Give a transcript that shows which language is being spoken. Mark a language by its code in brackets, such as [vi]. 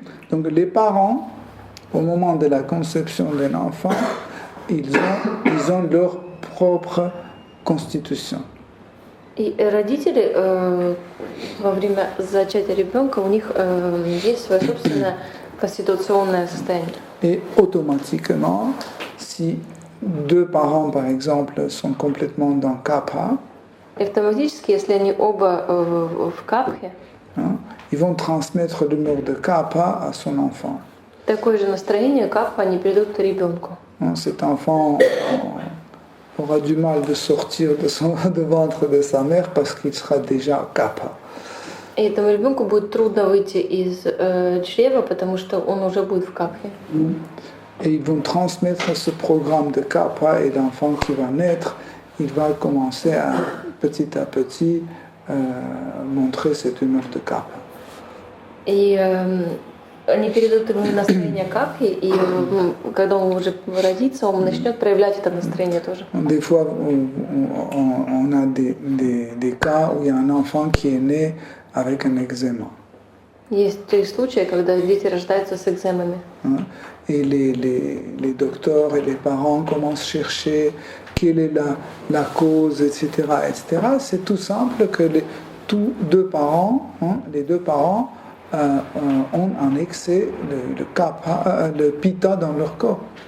[fr] Donc les parents, au moment de la conception d'un enfant, ils ont leur propre constitution. [ru] И родители во время зачатия ребенка у них есть своя собственная конституционное состояние. [fr] Et automatiquement, si deux parents, par exemple, sont complètement dans kapha, [ru] И автоматически, если они оба в капхе, [fr] hein, ils vont transmettre l'humeur de kapha à son enfant. [ru] такое же настроение капха они передадут ребенку. [fr] Hein, cet enfant aura du mal de sortir de ventre de sa mère parce qu'il sera déjà kapha. [ru] И этому ребенку будет трудно выйти из чрева, потому что он уже будет в капхе. [fr] Et ils vont transmettre ce programme de kapha et l'enfant qui va naître, il va commencer à petit montrer cette humeur de kapha. [ru] И они передадут ему настроение капхи, и когда он уже родится, он начнет проявлять это настроение тоже. [fr] Des fois, on a des cas où il y a un enfant qui est né avec un eczéma. [ru] Есть и случаи, когда дети рождаются с экземами. [fr] Et les docteurs et les parents commencent à chercher quelle est la cause, etc. etc. C'est tout simple que les deux parents ont un excès de pitta dans leur corps.